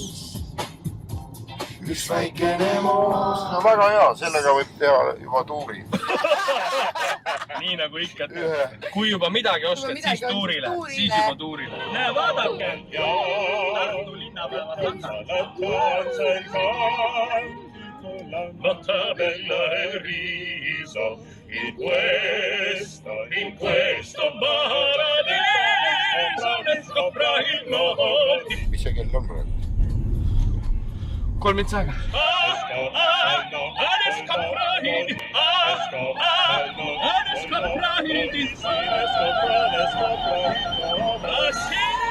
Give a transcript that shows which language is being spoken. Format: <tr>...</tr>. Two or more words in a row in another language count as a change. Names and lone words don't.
<et>Üks väikene moos. No väga hea, sellega võib teha juba tuuri. Nii nagu ikka, kui juba midagi oskad, siis tuurile. Siis juba tuurile. Näe, vaadake! Tartu linnapäeva taga.</et> <it>Nota bella e riso in questo paradiso ne scopra il modo.</it> <et>Mis see kell on praegu? 3 minutit aega. Adesso</et>